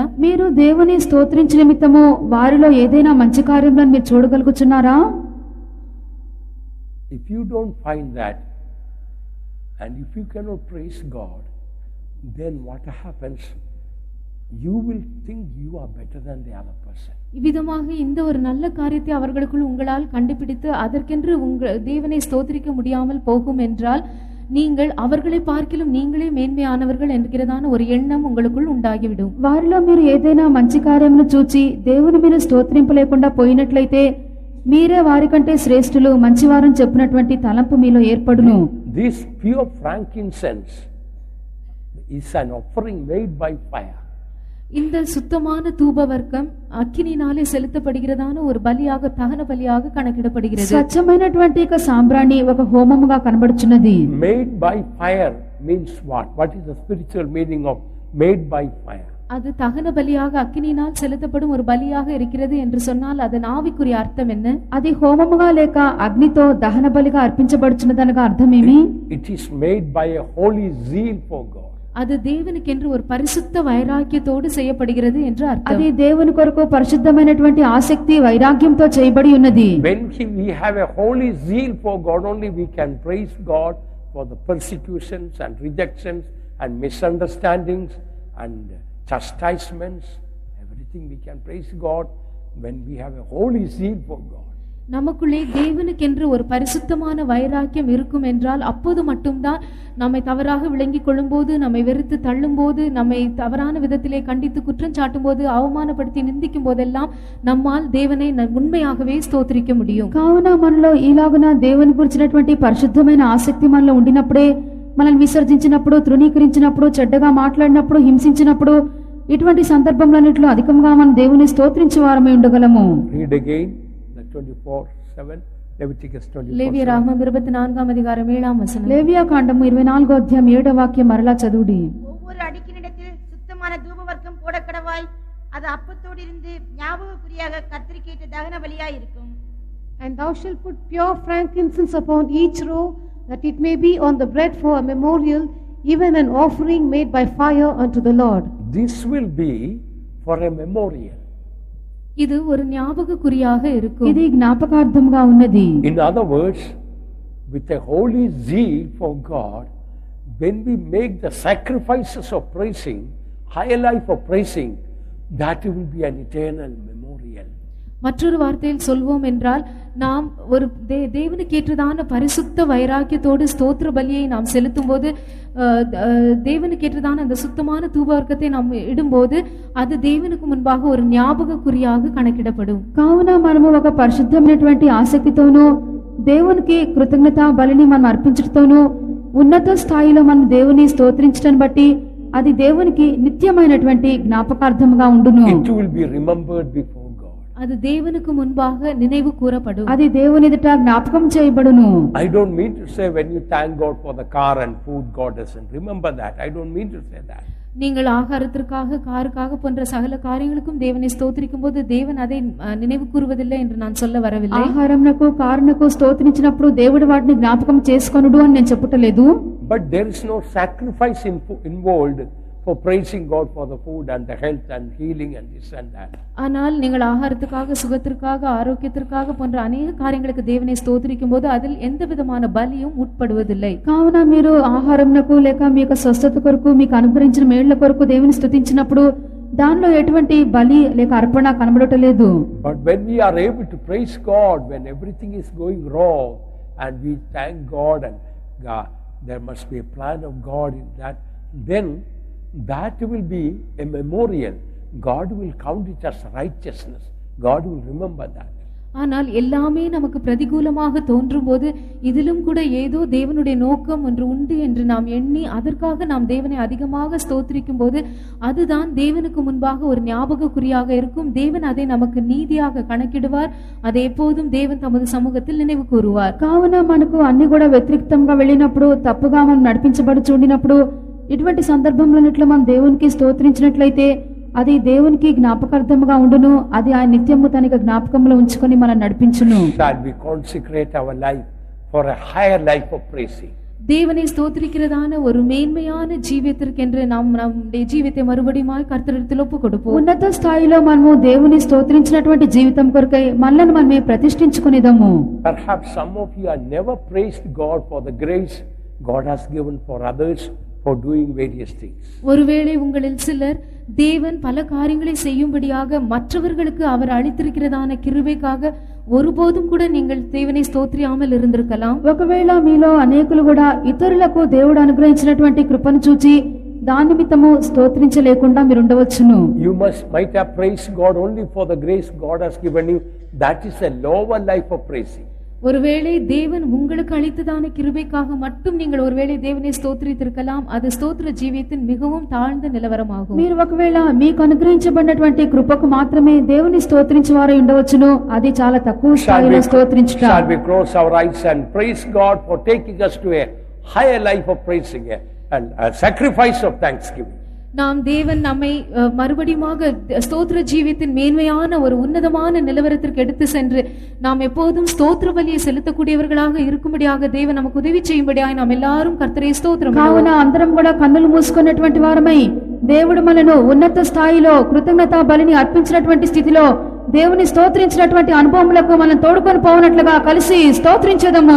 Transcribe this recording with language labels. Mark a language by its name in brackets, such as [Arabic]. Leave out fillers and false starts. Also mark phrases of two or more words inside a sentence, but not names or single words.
[Telugu] మీరు దేవుని స్తోత్రించే నిమిత్తము వారిలో ఏదైనా మంచి కార్యములను మీరు చూడగలుగుచున్నారా? [English] If you don't find that, and if you cannot praise God, then what happens? You will think you are better than the other person. [Tamil] இவ்விதமாக இந்த ஒரு நல்ல காரியத்தை அவர்களுக்குள் உங்களால் கண்டுபிடித்து அதற்கென்று உங்கள் தேவனை ஸ்தோத்திரிக்க முடியாமல் போகும் என்றால் நீங்கள் அவர்களை பார்க்கிலும் நீங்களே மேன்மையானவர்கள் என்கிறதான ஒரு எண்ணம் உங்களுக்குள் ఉండాగివిடும். [Telugu] వారిలో మీరు ఏదైనా మంచి కార్యమును చూచి దేవుని మీద స్తోత్రింపు లేకుండా పోయినట్లయితే మీరే వారికంటే శ్రేష్ఠులు మంచివారని చెప్పినటువంటి తలంపు మీలో ఏర్పడును. [English] This pure frankincense is an offering made by fire. [Tamil] இந்த சுத்தமான தூபவர்க்கம் அக்கினியினாலே செலுத்தப்படுகிறதான ஒரு பலியாக தகன பலியாக கணக்கிடப்படுகிறது. [Telugu] స్వచ్ఛమైనటువంటి ఒక సాంబ్రాణి ఒక హోమముగా కనబడుచున్నది. [English] Made by fire means what? What is the spiritual meaning of made by fire? [Tamil] அது தகன பலியாக அக்கினியினால் செலுத்தப்படும் ஒரு பலியாக இருக்கிறது என்று சொன்னால் அதன் ஆவிக்குரிய அர்த்தம் என்ன? [Telugu] అది హోమముగా లేక అగ్నితో దహన బలిగా అర్పించబడుచున్నదనగా అర్థమేమి? [English] It is made by a holy zeal for God. [Tamil] அது தேவனுக்கென்று ஒரு பரிசுத்த வைராக்கியத்தோடு செய்யப்படுகிறது என்று அர்த்தம். [Telugu] అది దేవుని కొరకు పరిశుద్ధమైనటువంటి ఆసక్తి వైరాగ్యంతో చేయబడి ఉన్నది. [English] When we have a holy zeal for God, only we can praise God for the persecutions and rejections and misunderstandings and chastisements. Everything we can praise God when we have a holy zeal for God. [Tamil] நமக்குள்ளே தேவனுக்கென்று ஒரு பரிசுத்தமான வைராக்கியம் இருக்கும் என்றால் அப்போது மட்டும்தான் நம்மை தவறாக விளங்கிக் கொள்ளும்போது, நம்மை வெறுத்து தள்ளும்போது, நம்மை தவறான விதத்திலே கண்டித்து குற்றம் சாட்டும் போது, அவமானப்படுத்தி நிந்திக்கும் போதெல்லாம் நம்மால் தேவனை உண்மையாகவே ஸ்தோத்திரிக்க முடியும். [Telugu] కావున మనలో ఈలాగున దేవుని గురించినటువంటి పరిశుద్ధమైన ఆసక్తి మనలో ఉండినప్పుడే మనల్ని విసర్జించినప్పుడు, తృణీకరించినప్పుడు, చెడ్డగా మాట్లాడినప్పుడు, హింసించినప్పుడు ఇటువంటి సందర్భంలోనిట్లో అధికంగా మనం దేవుని స్తోత్రించే వారమై ఉండగలము. [English] Read again the 24:7 Leviticus 24:7. [Tamil] லேவியராகமம் 24ஆம் அதிகாரம் 7ஆம் வசனம். [Telugu] లేవియా కాండము 24వ అధ్యాయం 7వ వాక్యం మరలా చదువుడి. [Tamil] ஒவ்வொரு அடுக்கினிடத்தில் சுத்தமான தூபவர்க்கம் போடக்கடவாய், அது அப்பத்தோடு இருந்து ஞாபகக்குறியாக கர்த்தருக்கேற்ற தகன பலியாய் இருக்கும். [English] And thou shalt put pure frankincense upon each row, that it may be on the bread for a memorial, even an offering made by fire unto the Lord. This will be for a memorial. [Tamil] இது ஒரு ஞாபகக்குறியாக இருக்கும். [Telugu] ఇది జ్ఞాపకార్థముగా ఉన్నది. [English] In other words, with a holy zeal for God, when we make the sacrifices of praising, higher life of praising, that will be an eternal memorial. [Tamil] மற்றொரு வார்த்தையில் சொல்வோம் என்றால் நாம் ஒரு தேவனுக்கேற்றதான பரிசுத்த வைராக்கியத்தோடு ஸ்தோத்திர பலியை நாம் செலுத்தும் போது, தேவனுக்கேற்றதான அந்த சுத்தமான தூபவர்க்கத்தை நாம் இடும்போது அது தேவனுக்கு முன்பாக ஒரு ஞாபக குறியாக கணக்கிடப்படும். [Telugu] కావున మనము ఒక పరిశుద్ధమైనటువంటి ఆసక్తితోనూ దేవునికి కృతజ్ఞత బలిని మనం అర్పించటతోనూ ఉన్నత స్థాయిలో మనం దేవుని స్తోత్రించడం బట్టి అది దేవునికి నిత్యమైనటువంటి జ్ఞాపకార్థముగా ఉండును. [English] It will be remembered before God. [Tamil] அது தேவனுக்கு முன்பாக நினைவு கூறப்படும். [Telugu] అది దేవుని ఎదుట జ్ఞాపకం చేయబడును. [English] I don't mean to say when you thank God for the car and food, God doesn't remember that. I don't mean to say that. [Tamil] நீங்கள் ஆகாரத்திற்காக, காருக்காக போன்ற சகல காரியங்களுக்கும் தேவனை ஸ்தோத்திரிக்கும் போது தேவன் அதை நினைவு கூறுவதில்லை என்று நான் சொல்ல வரவில்லை. [Telugu] ఆహారమునకు కారునకు స్తోత్రించినప్పుడు దేవుడు వాటిని జ్ఞాపకం చేసుకొనుడు అని నేను చెప్పటలేదు. [English] But there is no sacrifice involved for praising God for the food and the health and healing and this and that. [Tamil] ஆனால் நீங்கள் ஆகாரத்துக்காக, சுகத்திற்காக, ஆரோக்கியத்திற்காக போன்ற அநேக காரியங்களுக்கு தேவனை ஸ்தோத்திரிக்கும் போது அதில் எந்த விதமான பலியும் உட்படுவதில்லை. [Telugu] కావున మీరు ఆహారమునకు లేక మీ యొక్క స్వస్థత కొరకు, మీకు అనుగ్రహించిన మేళ్ల కొరకు దేవుని స్తుతించినప్పుడు దానిలో ఎటువంటి బలి లేక అర్పణ కనబడటలేదు. [English] But when we are able to praise God when everything is going wrong and we thank God and God, there must be a plan of God in that, then that will be a memorial. God will count it as righteousness. God will remember that. [Tamil] ஆனால் எல்லாமே நமக்கு பிரதிகூலமாக தோன்றும் போது இதிலும் கூட ஏதோ தேவனுடைய நோக்கம் ஒன்று உண்டு என்று நாம் எண்ணி அதற்காக நாம் தேவனை அதிகமாக ஸ்தோத்திரிக்கும் போது அதுதான் தேவனுக்கு முன்பாக ஒரு ஞாபக குறியாக இருக்கும். தேவன் அதை நமக்கு நீதியாக கணக்கிடுவார். அதை எப்போதும் தேவன் தமது சமூகத்தில் நினைவு கூறுவார். [Telugu] కావున మనకు అన్ని కూడా వ్యతిరేక్తంగా వెళ్ళినప్పుడు, తప్పుగా మనం నడిపించబడుచు ఉండినప్పుడు, ఇటువంటి సందర్భంలోనిట్లో మనం దేవునికి స్తోత్రించినట్లయితే అది దేవునికి జ్ఞాపకార్థముగా ఉండును. అది ఆ నిత్యము తన జ్ఞాపకంలో ఉంచుకొని మనం నడిపించును. [English] Shall we consecrate our life for a higher life of praising? [Tamil] தேவனை ஸ்தோத்திரிக்கிறதான ஒரு மேன்மையான ஜீவியத்திற்கென்று நாம் நம்முடைய ஜீவியத்தை மறுபடியும் கர்த்தரிடத்தில் ஒப்பு கொடுப்போம். [Telugu] ఉన్నత స్థాయిలో మనము దేవుని స్తోత్రించినటువంటి జీవితం కొరకై మనల్ని మనమే ప్రతిష్ఠించుకునేదము. [English] Perhaps some of you have never praised God for the grace God has given for others for doing various things. [Tamil] ஒருவேளை உங்களில் சிலர் தேவன் பல காரியங்களை செய்யும்படியாக மற்றவர்களுக்கு அவர் அளித்திருக்கிறதான கிருபைக்காக ஒருபோதும் கூட நீங்கள் தேவனை ஸ்தோத்திரியாமல் இருந்திருக்கலாம். [Telugu] ఒకవేళ మీలో అనేకులు కూడా ఇతరులకు దేవుడు అనుగ్రహించినటువంటి కృపను చూచి దాని నిమిత్తము స్తోత్రించలేకుండా మీరు ఉండవచ్చును. [English] You might have praised God only for the grace God has given you. That is a lower life of praising. [Tamil] ஒருவேளை தேவன் உங்களுக்கு அளித்ததான கிருபைக்காக மட்டும் நீங்கள் ஒருவேளை தேவனை ஸ்தோத்திரித்திருக்கலாம். அது ஸ்தோத்திர ஜீவியத்தின் மிகவும் தாழ்ந்த நிலவரமாகும். [Telugu] మీరు ఒకవేళ మీకు అనుగ్రహించబడినటువంటి కృపకు మాత్రమే దేవుని స్తోత్రించేవారై ఉండవచ్చును. అది చాలా తక్కువ స్థాయిలో స్తోత్రించుట. [English] Shall we close our eyes and praise God for taking us to a higher life of praising and a sacrifice of thanksgiving? [Tamil] நாம் தேவன் நம்மை மறுபடியுமாக ஸ்தோத்திர ஜீவியத்தின் மேன்மையான ஒரு உன்னதமான நிலவரத்திற்கு எடுத்து சென்று நாம் எப்போதும் ஸ்தோத்திர பலியை செலுத்தக்கூடியவர்களாக இருக்கும்படியாக தேவன் நமக்கு உதவி செய்யும்படியாக நாம் எல்லாரும் கர்த்தரை స్తోత్రం. [Telugu] కావున అందరం కూడా కన్నులు మూసుకున్నటువంటి వారమై దేవుడు మనను ఉన్నత స్థాయిలో కృతజ్ఞతా బలిని అర్పించినటువంటి స్థితిలో దేవుని స్తోత్రించినటువంటి అనుభవములకు మనం తోడుకొని పోవనట్లుగా కలిసి స్తోత్రించేదము.